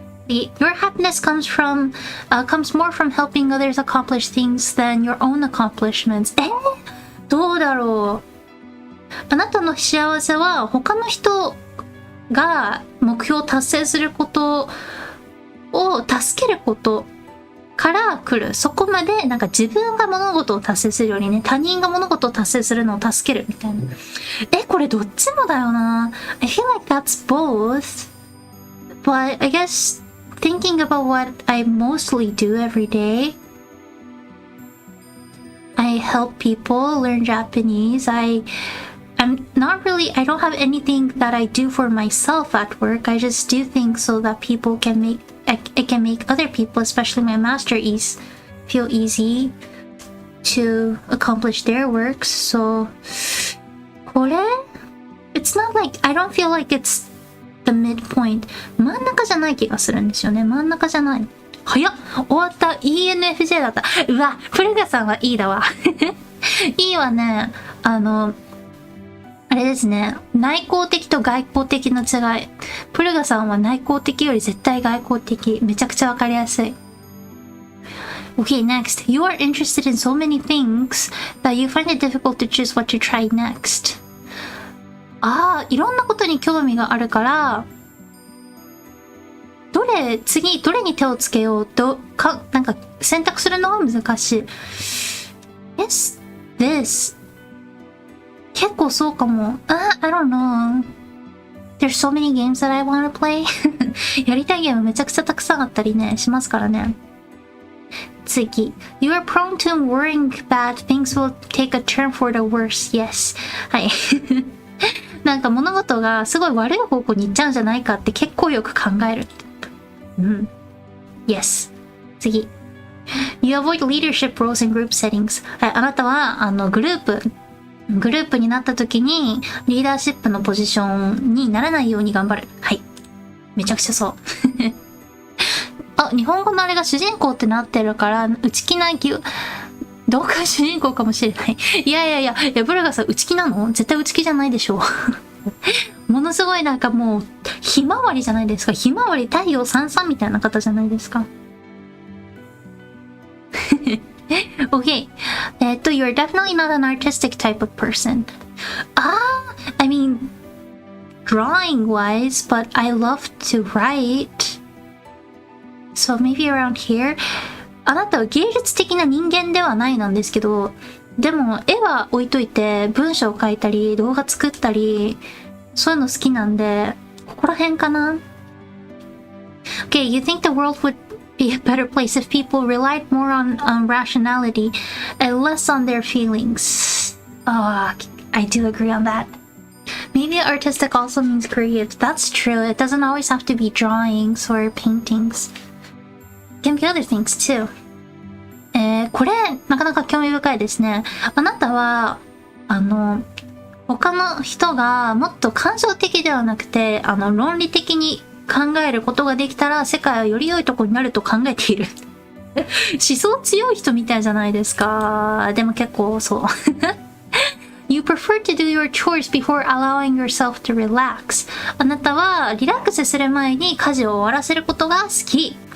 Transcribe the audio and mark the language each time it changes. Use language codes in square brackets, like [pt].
[en] Your happiness comes more from helping others accomplish things than your own accomplishments. [ja] どうだろう。あなたの幸せは他の人が目標を達成することを助けることから来る。そこまでなんか自分が物事を達成するよりね、他人が物事を達成するのを助けるみたいな。これどっちもだよな。 [en] I feel like that's both. But I guess thinking about what I mostly do every day, I help people learn Japanese. I don't have anything that I do for myself at work. I just do things so that people can it can make other people, especially my masteries, feel easy to accomplish their works. So, これ it's not like, I don't feel like it's the midpoint. [ja] 真ん中じゃない気がするんですよね。真ん中じゃない。早っ、終わった。ENFJ だった。うわ、プレガさんはいいだわ。いいわね。あれですね。内向的と外向的の違い。プルガさんは内向的より絶対外向的。めちゃくちゃわかりやすい。 [en] Okay, next. You are interested in so many things that you find it difficult to choose what to try next. [ja] いろんなことに興味があるから、次、どれに手をつけようと、なんか選択するのが難しい。 [en] Yes, this. [ja] 結構そうかも。 [en] I don't know. There's so many games that I want to play. [ja] やりたいゲームめちゃくちゃたくさんあったりね、しますからね。次。 [en] You are prone to worrying bad things will take a turn for the worse. Yes. [ja] はい。なんか物事がすごい悪い方向に行っちゃうんじゃないかって結構よく考える。 [en] Yes. [ja] 次。 [en] You avoid leadership roles in group settings. [ja] はい。あなたは、グループになった時にリーダーシップのポジションにならないように頑張る。はい。めちゃくちゃそう。日本語のあれが主人公ってなってるから、内気などうか主人公かもしれない。いや、ブラガさん内気なの？絶対内気じゃないでしょう。ものすごいなんかもう、ひまわりじゃないですか。ひまわり太陽さんさんみたいな方じゃないですか。 [en] Okay. You're definitely not an artistic type of person. I mean, drawing wise, but I love to write. So maybe around here. [ja] あなたは芸術的な人間ではないなんですけど、でも絵は置いといて文章を書いたり動画作ったり、そういうの好きなんで、ここら辺かな。 [en] Okay, you think the world would be a better place if people relied more on rationality and less on their feelings. I do agree on that. Maybe artistic also means creative. That's true. It doesn't always have to be drawings or paintings. It can be other things too. [ja] これ、なかなか興味深いですね。あなたは、他の人がもっと感情的ではなくて、論理的に考えることができたら世界はより良いところになると考えている。思想強い人みたいじゃないですか。でも結構そう。 [en] You prefer to do your chores before allowing yourself to relax. [ja] あなたはリラックスする前に家事を終わらせることが好き。